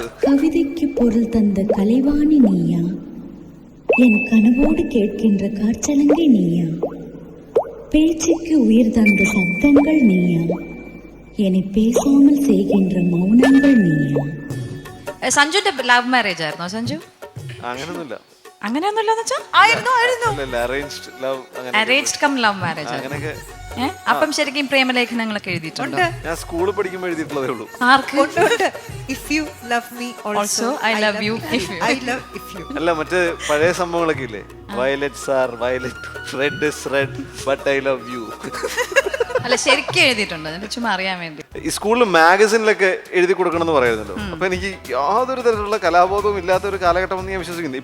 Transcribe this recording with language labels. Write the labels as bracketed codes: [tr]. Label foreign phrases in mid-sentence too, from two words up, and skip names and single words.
[ta] கவிதைக்கு பொருள் தந்த கலைவாணி நீயா, என் கனவோடு கேட்கின்ற காற்றலங்கை நீயா, பேச்சுக்கு உயிர் தந்த சப்தங்கள் நீயா, என்னை பேசாமல் செய்கின்ற மௌனங்கள் நீயா. [ml] സഞ്ജുന്റെ [en] love marriage [ml] ആയിരുന്നോ സഞ്ജു? അങ്ങനൊന്നുമില്ല. അങ്ങനെയൊന്നുമില്ലെന്ന് വെച്ചാ [en] arranged love, arranged cum love marriage. [ml] അങ്ങനെയൊക്കെ. അപ്പം ശരിക്കും പ്രേമലേഖനങ്ങളൊക്കെ എഴുതിയിട്ടുണ്ടോ? ഞാൻ സ്കൂളിൽ പഠിക്കുമ്പോൾ എഴുതിയിട്ടുള്ളതേ ഉള്ളൂ. ആർക്ക്? [en] If you love me also, I love you. I love if you. [ml] അല്ല, മറ്റേ പഴയ സംഭവങ്ങളൊക്കെ ഇല്ലേ, [en] violets are violet, red is red but I love you. [ml] അല്ല, ശരിക്കും എഴുതിയിട്ടുണ്ട്. എന്നിട്ട് ചുമ്മാ അറിയാൻ വേണ്ടി. ഈ സ്കൂളിൽ മാഗസിനിലൊക്കെ എഴുതി കൊടുക്കണം എന്ന് പറയുന്നല്ലോ. അപ്പൊ എനിക്ക് യാതൊരു തരത്തിലുള്ള കലാബോധവും ഇല്ലാത്ത ഒരു കാലഘട്ടമെന്ന് ഞാൻ വിശ്വസിക്കുന്നു.